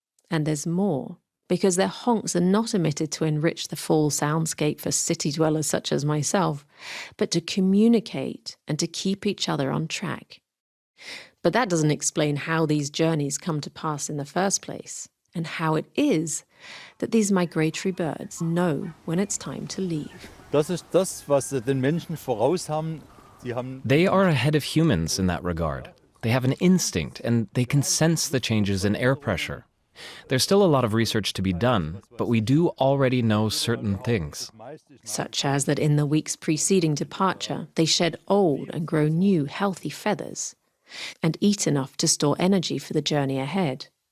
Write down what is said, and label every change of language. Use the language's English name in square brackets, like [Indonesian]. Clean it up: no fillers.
[English] And there's more, because their honks are not emitted to enrich the fall soundscape for city dwellers such as myself, but to communicate and to keep each other on track. But that doesn't explain how these journeys come to pass in the first place, and how it is that these migratory birds know when it's time to leave. [German] Das ist das, was sie den Menschen voraus haben. Sie haben [English] They are ahead of humans in that regard. They have an instinct, and they can sense the changes in air pressure. There's still a lot of research to be done, but we do already know certain things. Such as that in the weeks preceding departure, they shed old and grow new, healthy feathers, and eat enough to store energy for the journey ahead.